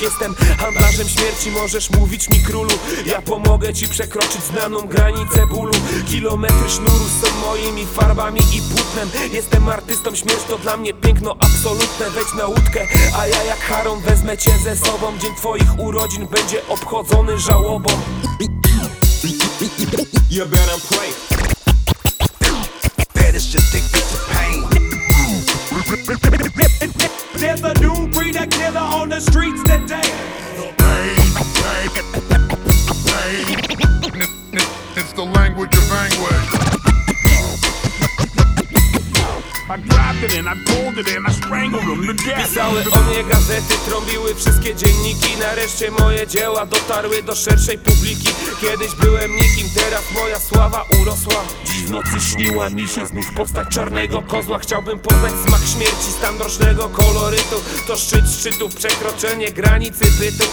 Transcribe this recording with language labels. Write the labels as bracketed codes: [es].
[pl] Jestem handlarzem śmierci, możesz mówić mi królu. Ja pomogę ci przekroczyć znaną granicę bólu. Kilometry sznuru są moimi farbami i płótnem. Jestem artystą śmierci, to dla mnie piękno absolutne. Wejdź na łódkę, a ja jak Charon wezmę cię ze sobą. Dzień twoich urodzin będzie obchodzony żałobą. [en] You better play. Better just take it to pain. There's a new breed of killer on the streets today. Pain, pain, pain. It's the language of anguish. I grabbed it and I pulled it and I strangled him to death. [pl] Pisały o mnie gazety, trąbiły wszystkie dzienniki. Nareszcie moje dzieła dotarły do szerszej publiki. Kiedyś byłem nikim, teraz moja sława urosła. Dziś w nocy śniła mi się znów postać czarnego kozła. Chciałbym poznać smak śmierci, stan rocznego kolorytu. To szczyt szczytów, przekroczenie granicy bytu.